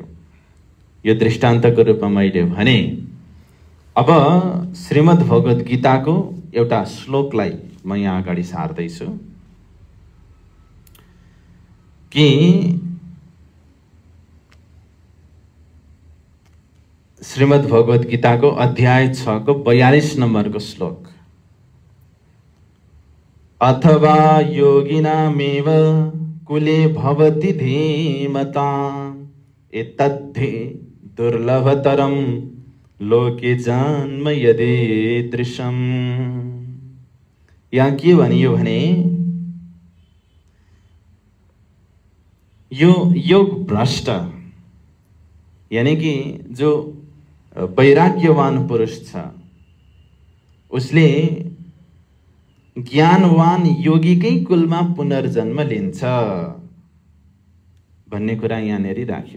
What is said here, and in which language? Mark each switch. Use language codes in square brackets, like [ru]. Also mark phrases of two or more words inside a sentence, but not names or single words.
[ne] यो दृष्टान्तको रूपमा मैले भने। अब श्रीमद् भगवत गीताको एउटा श्लोकलाई म यहाँ अगाडि सार्दैछु कि श्रीमद् भगवत गीताको अध्याय 6 को 42 नम्बरको श्लोक। [sa] अथवा योगिनामेव कुले भवति धीमता एतद्धि दुर्लभतरम लोके जन्म यदीदृशम्। [ne] यहाँ के भनियो भने, यो योग भ्रष्ट यानी कि जो वैराग्यवान पुरुष छ, उसले ज्ञानवान योगीकै कुलमा पुनर्जन्म लिन्छ भन्ने कुरा यहाँनेरि राख्यो।